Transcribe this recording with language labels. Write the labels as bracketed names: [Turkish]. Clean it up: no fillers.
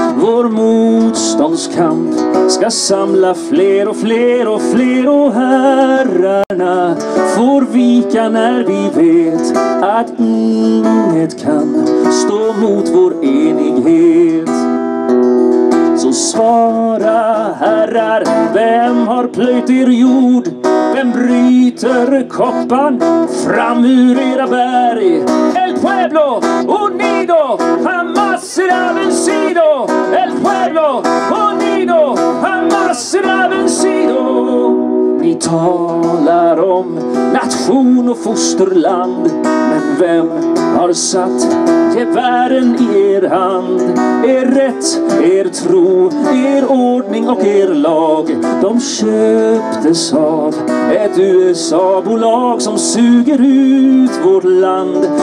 [Swedish] Vår motståndskamp ska samla fler och fler och fler, och herrarna får vika när vi vet att inget kan stå mot vår enighet. Så svara herrar, vem har plöjt er jord? Vem bryter koppan fram ur era berg? [Spanish] El pueblo unido jamás será vencido. El pueblo unido jamás será vencido. [Swedish] Ni talar om nation och fosterland, men vem har satt gevären i er hand? Er rätt, er tro, er ordning och er lag, de köptes av ett USA-bolag som suger ut vårt land.